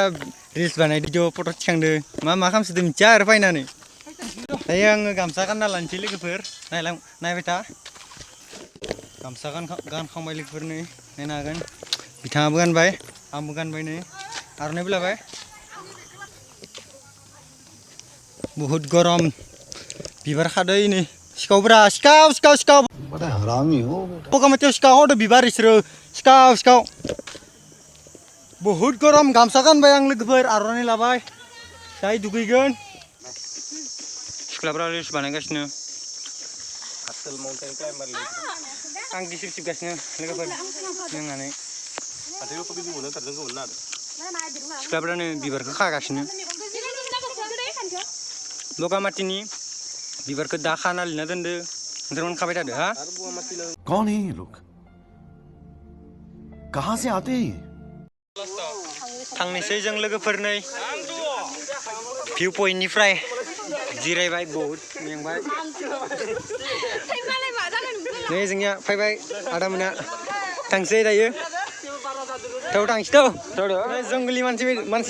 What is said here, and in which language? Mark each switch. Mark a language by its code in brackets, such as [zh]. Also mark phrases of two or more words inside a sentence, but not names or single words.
[brx] रिल्स बानाय [en] video photo' [brx] थिखांदो मा खालामसोदो मिथिया आरो फैनानै दायो आङो गामसा गानना लानोसै लोगोफोर नायबाय था गामसा गानखांबाय लोगोफोर नै नायनो हागोन बिथाङाबो गानबाय आंबो गानबाय नै आर'नाइबो लाबाय बहुद गरम बिबार खादै नै सिखावफोरा सिखाव [hi] बड़ा हरामी हो [brx] बगामाथियाव सिखाव हरदो बिबार इसोरो सिखाव बहुद गरम गामसा गानबाय आं लोगोफोर आर'नाइ लाबाय दायो दुगैगोन सिख्लाफोरा रिल्स बानायगासिनो आं गिसिब सिबगासिनो लोगोफोर लोंनानै सिख्लाफोरानो बिबारखौ खागासिनो बगामाथिनि बिबारखौ दा खाना लिरना दोनदो नोंसोर खाबाय थादो हा [hi] कौन है ये लोग कहाँ से आते हैं ये [brx] थांनोसै जों लोगोफोर नै भिउ पइन्टनिफ्राय जिरायबाय बहुद मेंबाय नै जोंनिया फैबाय आदामोना थांसै दायो थाव थांसै जंगलि मानसि